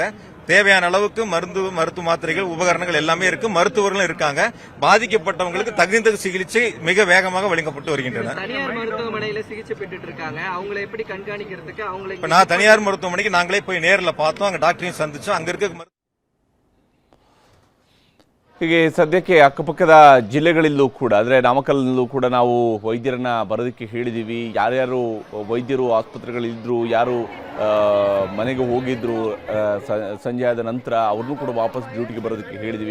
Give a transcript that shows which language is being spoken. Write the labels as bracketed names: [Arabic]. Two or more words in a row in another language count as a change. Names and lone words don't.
[Tamil] தேவையான அளவுக்கு மருத்துவ மாத்திரைகள் உபகரணங்கள் எல்லாமே இருக்கு, மருத்துவர்களும் இருக்காங்க. பாதிக்கப்பட்டவங்களுக்கு தகுந்த சிகிச்சை மிக வேகமாக வழங்கப்பட்டு வருகின்றன. தனியார் மருத்துவமனையில சிகிச்சை பெற்றுட்டு இருக்காங்க, அவங்களை எப்படி கண்காணிக்கிறதுக்கு அவங்களை நான் தனியார் மருத்துவமனைக்கு நாங்களே போய் நேரில் பார்த்தோம், அங்க டாக்டரையும் சந்திச்சோம். அங்க இருக்க [Kannada] ಹೀಗೆ ಸದ್ಯಕ್ಕೆ ಅಕ್ಕಪಕ್ಕದ ಜಿಲ್ಲೆಗಳಲ್ಲೂ ಕೂಡ, ಅಂದರೆ ನಾಮಕಲ್ನಲ್ಲೂ ಕೂಡ ನಾವು ವೈದ್ಯರನ್ನ ಬರೋದಕ್ಕೆ ಹೇಳಿದ್ದೀವಿ. ಯಾರ್ಯಾರು ವೈದ್ಯರು ಆಸ್ಪತ್ರೆಗಳಿದ್ರು, ಯಾರು ಮನೆಗೆ ಹೋಗಿದ್ರು ಸಂಜೆ ಆದ ನಂತರ ಅವ್ರನ್ನೂ ಕೂಡ ವಾಪಸ್ ಡ್ಯೂಟಿಗೆ ಬರೋದಕ್ಕೆ ಹೇಳಿದ್ದೀವಿ.